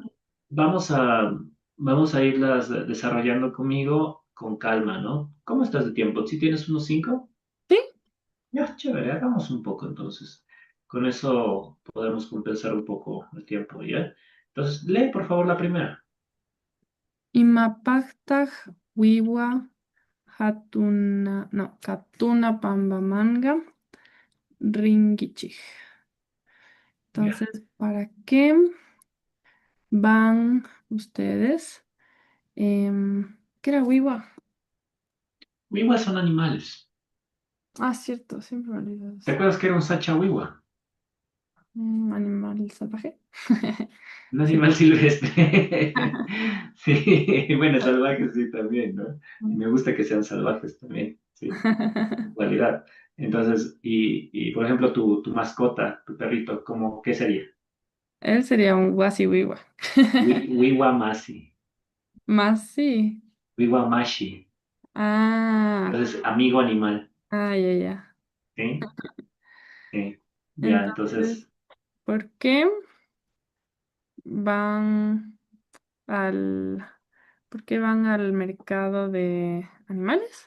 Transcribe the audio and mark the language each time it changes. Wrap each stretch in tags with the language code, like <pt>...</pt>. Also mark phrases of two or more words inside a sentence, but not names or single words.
<es>vamos a irlas desarrollando conmigo con calma, ¿no? ¿Cómo estás de tiempo? ¿Si tienes unos 5? Sí, Ya, chévere, hagamos un poco entonces. Con eso podemos compensar un poco el tiempo, ¿ya? Entonces, lee por favor la primera.</es> <qu>Imapaqtaq wiwa hatuna, no, katuna pambamanga rinkichik.</qu> <es>Ya. Entonces, ¿para qué van ustedes? ¿Qué era wiwa? Wiwas son animales. Ah, cierto, siempre me olvido de ¿Te eso. acuerdas que era un</es> <qu>sacha wiwa?</qu> <es>Animal salvaje. Un Sí. animal silvestre. Sí, bueno, salvajes sí también, ¿no? Y me gusta que sean salvajes también, sí, en realidad. Entonces, por ejemplo, tu mascota, tu perrito, ¿cómo, qué sería? Él sería un</es> <qu>wasi wiwa. Wiwa Masi,</qu> <es>Más sí.</es> <qu>Wiwa Mashi. Ah,</qu> <es>Entonces, amigo animal, ya, ya. ¿sí? Sí. Ya, Entonces, entonces, ¿por qué van al, ¿por qué van al mercado de animales?</es>